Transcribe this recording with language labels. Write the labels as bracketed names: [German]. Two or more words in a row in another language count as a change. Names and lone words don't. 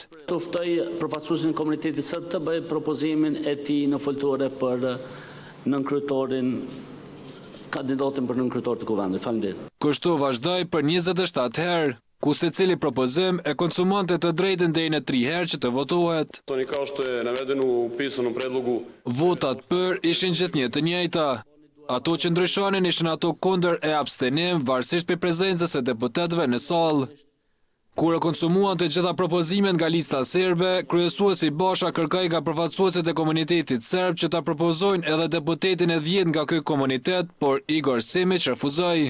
[Albanian] Të ftoi përfaqësuesin e komunitetit serb të bëjë propozimin e tij në foltore për nënkryetarin, kandidatin për nënkryetar të Kuvendit. Faleminderit. Kështu vazhdoi për 27 herë, ku secili propozim e konsumonte të drejtën deri në 3 herë që të votohet. [Serbian] Toni kao što je navedeno u pisanom predlogu. [Albanian] Votat për ishin gjithnjë të njëjta. Ato që ndryshonin ishin ato kundër e abstenim, varësisht për prezencës e deputetëve në sallë. Kur e konsumuan të gjitha propozimet nga lista serbe, kryesuesi Basha kërkoi nga përfaqësuesit e komunitetit serb që ta propozojnë edhe deputetin e 10 nga ky komunitet, por Igor Simić refuzoi.